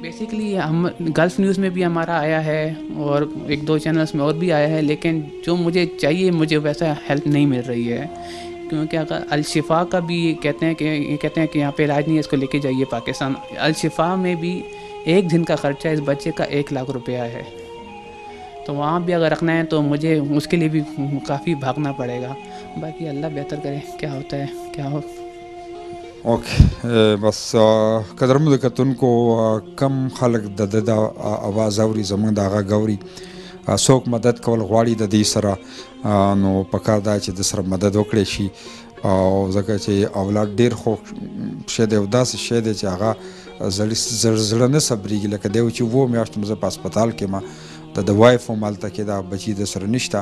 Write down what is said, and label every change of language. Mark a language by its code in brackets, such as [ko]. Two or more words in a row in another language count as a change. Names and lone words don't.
[ur] بیسیکلی ہم گلف نیوز میں بھی ہمارا آیا ہے اور 1-2 چینلز میں اور بھی آیا ہے لیکن جو مجھے چاہیے مجھے ویسا ہیلپ نہیں مل رہی ہے کیونکہ اگر الشفا کا بھی کہتے ہیں کہ یہاں پہ علاج نہیں ہے اس کو لے کے جائیے پاکستان. الشفا میں بھی 1 دن کا خرچہ اس بچے کا 1 لاکھ روپیہ ہے. تو وہاں بھی اگر رکھنا ہے تو مجھے اس کے لیے بھی کافی بھاگنا پڑے گا. باقی اللہ بہتر کرے کیا ہوتا ہے کیا ہو. [ps] اوکے بس قدرمند کتونکو کم خلق د اواز اوري زمونږ د هغه ګوري څوک مدد کول غواړي د دې سره نو پکار دا چې د سره مدد وکړي شي او ځکه چې اولاد ډیر خو شی دی او داسې شی دی چې هغه زړه نه صبرېږي لکه دی چې 2 میاشتې زه په هسپتال کې ما د وایف هم هلته کې دا بچي د سره نشته.